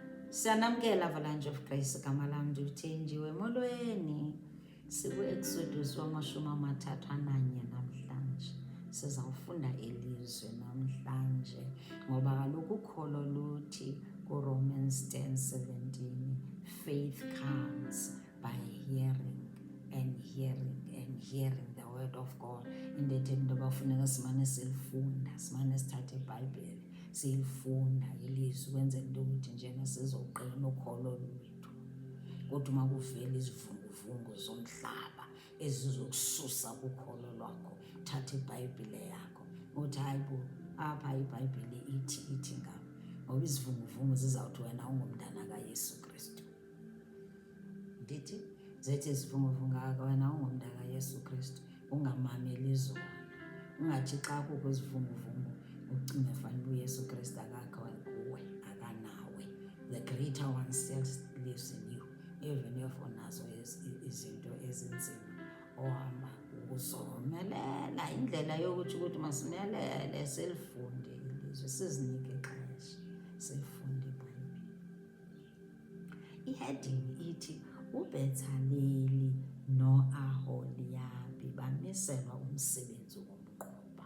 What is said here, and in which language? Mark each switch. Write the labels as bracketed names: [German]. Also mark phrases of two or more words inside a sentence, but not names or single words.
[Xhosa] Siyanamkela Avalanche of Grace, igama lam ndithenjiwe molweni. Siku-Exodus 31 namhlanje. Sizawufunda ilizwe namhlanje ngoba kaloku ukholo luthi kuRomans 10:17, [English] faith comes by hearing and hearing the word of God. [Xhosa] Into ethetha into yoba funeka simane silifunda, simane sithathe iBhayibhile siyifunda ilizwi ukwenzela into yokuthi njena sizoqina ukholo lwethu. Kodwa uma kuvela izivunguvungu zomhlaba ezizokususa kukholo lwakho, thatha iBhayibhile yakho uthi hayi bo, apha iBhayibhile ithi ngam, ngoba izivunguvungu zizawuthi wena ungumntana kaYesu Kristu. Ndithi zethi izivunguvungu wena ungumntana kaYesu Kristu, ungamameli zona. Ungathi xa kukho izivunguvungu ucinge fanele uYesu Kristu akakho kuwe, akanawe. [English] The greater one still lives in you, even if [Xhosa] unazo izinto ezinzima ohamba uzomelela. Indlela yokuthi masimelele selifunde ilizwe, sizinike ixesha silifunde iBhayibhile. Iheading ithi uBetsaleli no-Aholiabi bamiselwa umsebenzi womqoba.